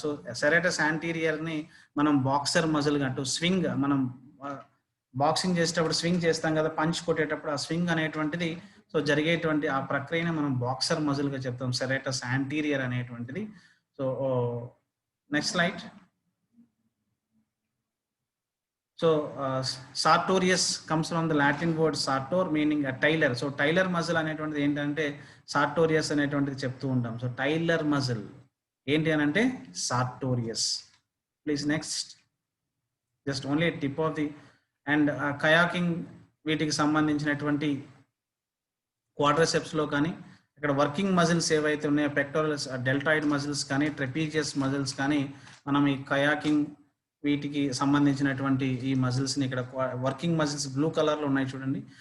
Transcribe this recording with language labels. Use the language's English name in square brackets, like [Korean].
[Telugu] So serratus anterior ని మనం boxer muscle అంటూ స్వింగ్, మనం బాక్సింగ్ చేసేటప్పుడు స్వింగ్ చేస్తాం కదా, పంచ్ కొట్టేటప్పుడు ఆ స్వింగ్ అనేటువంటిది సో జరిగేటువంటి ఆ ప్రక్రియని మనం బాక్సర్ మజిల్ గా చెప్తాం, సెరాటస్ యాంటీరియర్ అనేటువంటిది. [English] So next slide. So sartorius comes from the Latin word sartor meaning a tailor. [Telugu] So tailor muscle అనేటువంటిది ఏంటంటే sartorius అనేటువంటిది చెప్తూ ఉంటాం. సో టైలర్ మజిల్ ఏంటి అని అంటే sartorius. Please next. Just only tip of the and kayaking వీటికి సంబంధించినటువంటి క్వాడ్రిసెప్స్ లో కానీ ఇక్కడ వర్కింగ్ మజిల్స్ ఏవైతే ఉన్నాయో పెక్టోరల్స్, డెల్టాయిడ్ మజిల్స్ కానీ, ట్రెపీజియస్ మజిల్స్ కానీ, మనం ఈ కయాకింగ్ వీటికి సంబంధించినటువంటి ఈ మజిల్స్ ని ఇక్కడ వర్కింగ్ మజిల్స్ బ్లూ కలర్ లో ఉన్నాయి చూడండి.